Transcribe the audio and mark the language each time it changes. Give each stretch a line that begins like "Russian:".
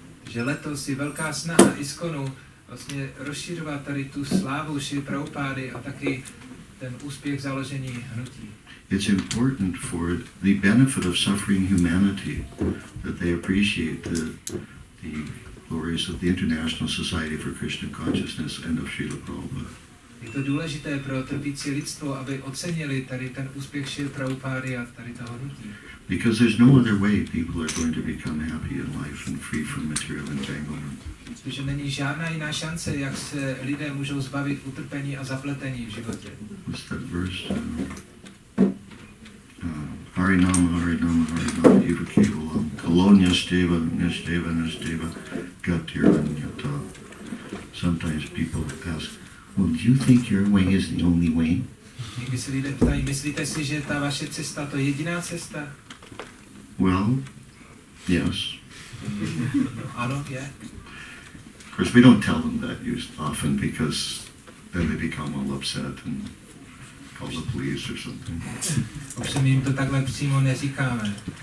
Czech: Že letos je velká snaha ISKCONu vlastně rozšiřovat tady tu slávu Šrily Prabhupády a taky ten úspěch založení hnutí.
English: It's important for the benefit of suffering humanity that they appreciate the glories of the International Society for Krishna Consciousness and of Srila Prabhupada.
Czech: Je to důležité pro trpící lidstvo, aby ocenili tady ten úspěch Šrily Prabhupády a tady toho hnutí.
English: Because there's no other way people are going to become happy in life and free from material entanglement.
Czech: Protože není žádná jiná šance, jak se lidé můžou zbavit utrpení a zapletení v životě.
English: What's that verse?
Sanskrit: Hare Nama, Hare Nama, Hare Nama, Eva Kevalam, Kalonyasteva, Nasteva, Nasteva, Gatiranyata.
English: Sometimes people ask, well, do you think your way is the only way?
Czech: Někdy se lidé ptají, myslíte si, že ta vaše cesta to je jediná cesta?
English: Well, yes.
Czech: Ano, je.
English: Of course, we don't tell them that often because then they become all upset and call the police or something.
Czech: Ovšem jim to takhle přímo neříkáme.